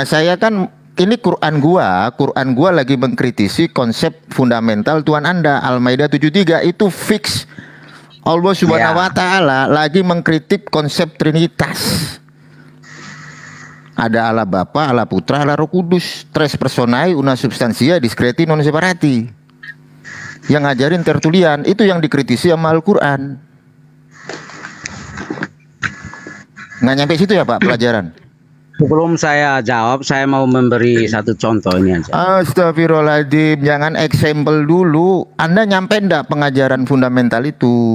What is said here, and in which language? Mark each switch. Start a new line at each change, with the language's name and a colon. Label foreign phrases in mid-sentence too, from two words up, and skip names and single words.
Indonesian: Saya kan ini Quran gua lagi mengkritisi konsep fundamental Tuhan Anda. Al-Maidah 73 itu fix. Allah
Arabic: سبحانه وتعالى
Indonesian: lagi mengkritik konsep Trinitas. Ada Allah Bapa, Allah Putra, Allah Roh Kudus.
Latin: Tres personae una substantia discreti non separati.
Indonesian: Yang ngajarin Tertulian itu yang dikritisi sama Al-Quran. Nggak nyampe situ ya Pak pelajaran? Sebelum saya jawab, saya mau memberi satu contoh ini aja. Astagfirullahaladzim, jangan eksempel dulu. Anda nyampe enggak pengajaran fundamental itu?